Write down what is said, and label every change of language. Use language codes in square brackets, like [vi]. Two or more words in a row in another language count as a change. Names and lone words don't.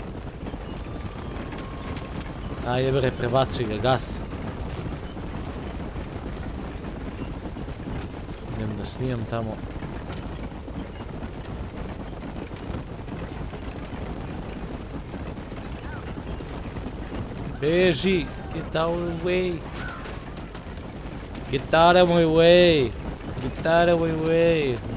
[sr] Ajde bre, prebacuj ga, gas. Idem da snimam tamo. Beži, [en] get out of the way. Get out of my way. Get out of my way.